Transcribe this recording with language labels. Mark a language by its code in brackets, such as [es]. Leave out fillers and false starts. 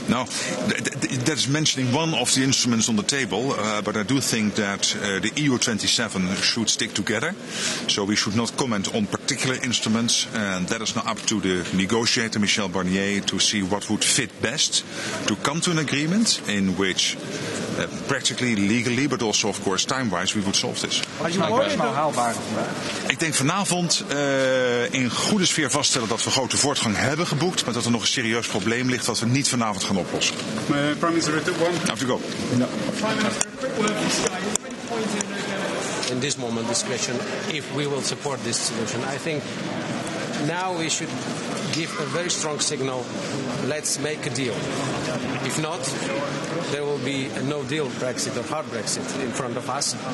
[en] No, that is mentioning one of the instruments on the table, but I do think that the EU27 should stick together. So we should not comment on particular instruments, and that is now up to the negotiator, Michel Barnier, to see what would fit best to come to an agreement in which practically, legally, but also of course time-wise we would solve this. [nl] Ik denk vanavond in goede sfeer vaststellen dat we grote voortgang hebben geboekt, maar dat er nog een serieus probleem ligt dat we niet vanavond gaan oplossen. [en] Prime Minister, Have to go. No. Prime Minister, a quick word from Sky. In this moment, this question, if we will support this solution, I think now we should give a very strong signal, let's make a deal. If not, there will be a no-deal Brexit or hard Brexit in front of us.